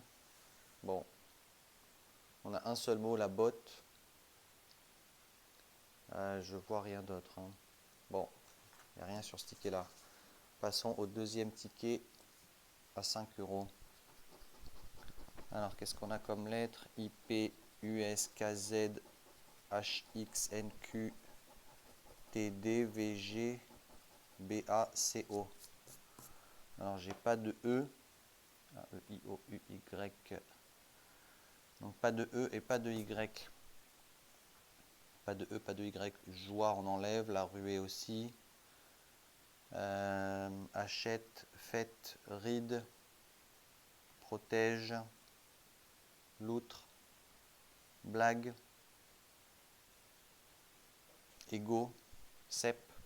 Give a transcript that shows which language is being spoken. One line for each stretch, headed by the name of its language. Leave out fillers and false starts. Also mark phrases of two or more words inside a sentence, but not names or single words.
French: Bon, on a un seul mot, la botte. Je vois rien d'autre, hein. Bon, il n'y a rien sur ce ticket-là. Passons au deuxième ticket à 5 euros. Alors, qu'est-ce qu'on a comme lettres? I, P, U, S, K, Z, H, X, N, Q, T, D, V, G, B, A, C, O. Alors, j'ai pas de E. E, I, O, U, Y. Donc, pas de E et pas de Y. Pas de E, pas de Y. Joie, on enlève. La ruée aussi. Achète, fête, ride, protège, loutre, blague, égo, cep.